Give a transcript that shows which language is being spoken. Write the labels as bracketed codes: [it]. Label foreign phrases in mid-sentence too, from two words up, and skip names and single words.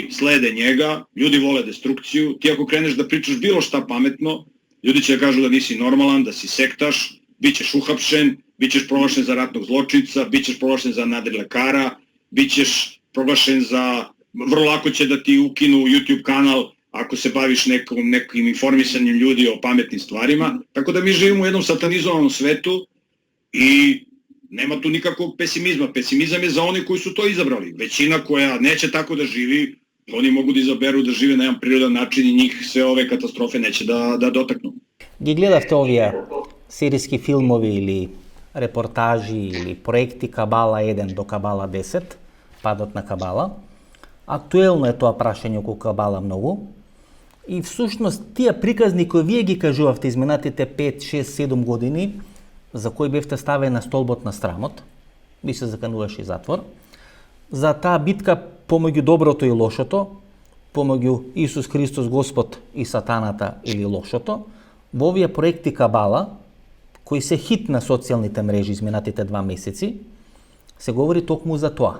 [sr] slede njega, ljudi vole destrukciju, ti ako kreneš da pričaš bilo šta pametno, ljudi će da kažu da nisi normalan, da si sektaš, bit ćeš uhapšen, bit ćeš proglašen za ratnog zločinca, bit ćeš proglašen za nadrilekara, bit ćeš proglašen za, vrlo lako će da ti ukinu YouTube kanal ako se baviš nekim informisanjem ljudi o pametnim stvarima, tako da mi živimo u jednom satanizovanom svetu i nema tu nikakvog pesimizma. Pesimizam je za oni koji su to izabrali. Većina koja neće tako da živi, oni mogu da izaberu da žive na jedan prirodan način i njih sve ove katastrofe neće da dotaknu. [mk] Ги гледавте овие серијски филмови или репортажи или проекти Кабала 1 до Кабала 10, падот на Кабала. Актуелно е тоа прашање околу Кабала многу. И всушност тие приказни кои вие ги кажувавте изминатите 5, 6, 7 години, за кои бевте ставени на столбот на срамот, би се закануваше и затвор, за таа битка помеѓу доброто и лошото, помеѓу Исус Христос Господ и сатаната или лошото, во овие проекти Кабала, кои се хит на социјалните мрежи изминатите 2 месеци, се говори токму за тоа.